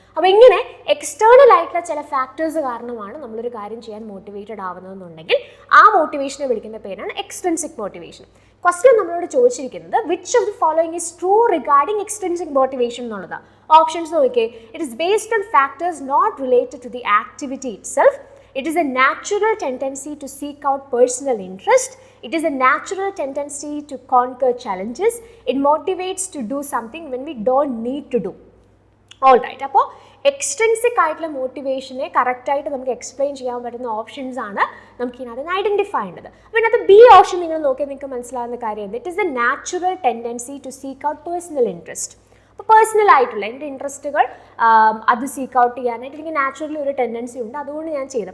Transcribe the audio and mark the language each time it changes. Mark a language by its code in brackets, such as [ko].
[ml] അപ്പോൾ ഇങ്ങനെ എക്സ്റ്റേർണൽ ആയിട്ടുള്ള ചില ഫാക്ടേഴ്സ് കാരണമാണ് നമ്മളൊരു കാര്യം ചെയ്യാൻ മോട്ടിവേറ്റഡ് ആവുന്നതെന്നുണ്ടെങ്കിൽ ആ മോട്ടിവേഷനെ വിളിക്കുന്ന പേരാണ് എക്സ്ട്രിൻസിക് മോട്ടിവേഷൻ. ക്വസ്റ്റ്യൻ നമ്മളോട് ചോദിച്ചിരിക്കുന്നത് [en] which of the following is true regarding extrinsic motivation [ml] എന്നുള്ളതാണ്. ഓപ്ഷൻസ് നോക്കിയേ. [en] It is based on factors not related to the activity it self. It is a natural tendency to seek out personal interest. It is a natural tendency to conquer challenges. It motivates to do something when we don't need to do. All right. അപ്പോൾ [ml] extrinsic ആയിട്ടുള്ള മോട്ടിവേഷനെ കറക്റ്റായിട്ട് നമുക്ക് explain ചെയ്യാൻ പറ്റുന്ന options ആണ് നമുക്ക് ഇതിനകത്ത് identify ചെയ്യേണ്ടത്. അപ്പോൾ ഇതിനകത്ത് ബി ഓപ്ഷൻ നിങ്ങൾ നോക്കിയാൽ നിങ്ങൾക്ക് മനസ്സിലാവുന്ന കാര്യം എന്ത്? [en] It is the natural tendency to seek out personal interest. [ml] അപ്പോൾ പേഴ്സണൽ ആയിട്ടുള്ള എൻ്റെ ഇൻട്രസ്റ്റുകൾ അത് സീക്ക് ഔട്ട് ചെയ്യാനായിട്ട് എനിക്ക് നാച്ചുറലി ഒരു ടെൻഡൻസി ഉണ്ട്, അതുകൊണ്ട് ഞാൻ ചെയ്തത്.